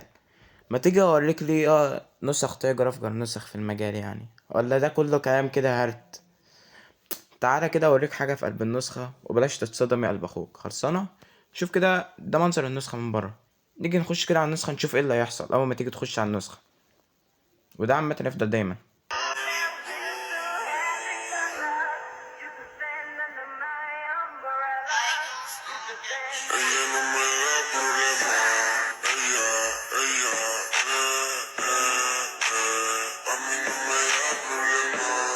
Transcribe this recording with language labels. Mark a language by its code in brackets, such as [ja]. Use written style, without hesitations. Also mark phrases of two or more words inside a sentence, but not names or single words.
[ar] ما تيجي اوريك ليه نسخ تايجر افجر نسخ في المجال يعني، ولا ده كله كلام كده هرت؟ تعالى كده اوريك حاجه في قلب النسخه وبلاش تتصدم يا قلب اخوك خلصانه. شوف كده، ده منظر النسخه من بره. نيجي نخش كده على النسخه نشوف ايه اللي هيحصل اول ما تيجي تخش على النسخه، وده عامه يفضل دايما. [es] Ella no me da problema. Ella, a mí no me da problema.